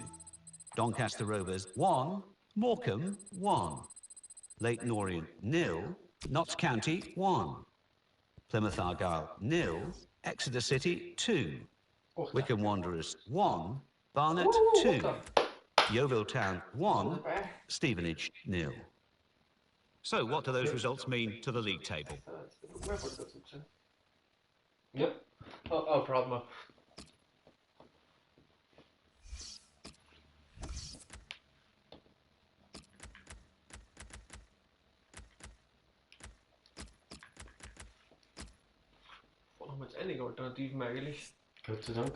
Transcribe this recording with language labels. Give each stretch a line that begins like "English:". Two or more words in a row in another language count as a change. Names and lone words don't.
English: Doncaster Rovers 1, Morecambe 1. Leyton Orient 0, Notts County 1. Plymouth Argyle 0, Exeter City 2. Wycombe Wanderers 1, Barnet 2. Yeovil Town 1, Stevenage 0. So what do those results mean to the league table? Yep. Oh, problem.
German: Haben wir jetzt einige Alternativen eigentlich? Gott sei Dank.